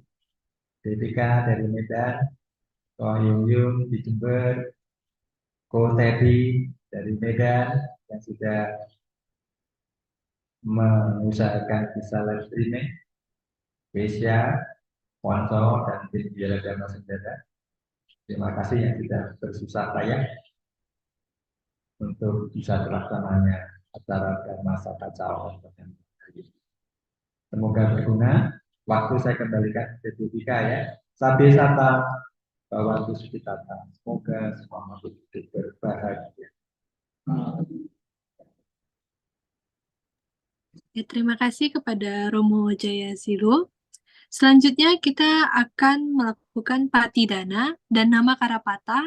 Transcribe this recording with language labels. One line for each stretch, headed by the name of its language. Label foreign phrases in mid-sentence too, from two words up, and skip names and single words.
Indonesian: Devika dari Medan, Ko Yung Yung di Jember, Ko Teddy dari Medan yang sudah mengusahakan bisa
English: live streaming,
Indonesian: Kesia, Wanto, dan tim Biara Dharma Sendana. Terima kasih yang sudah bersusah payah untuk bisa terlaksananya acara Dharma Saka Cawa. Semoga berguna. Waktu saya kembalikan ke Devika ya.
Pali: Sabi sata, bawantu sukitata.
Indonesian: Semoga semua makhluk hidup berbahagia. Ya, terima kasih kepada Romo Jayasilo. Selanjutnya kita akan melakukan patidana dan nama Karapata.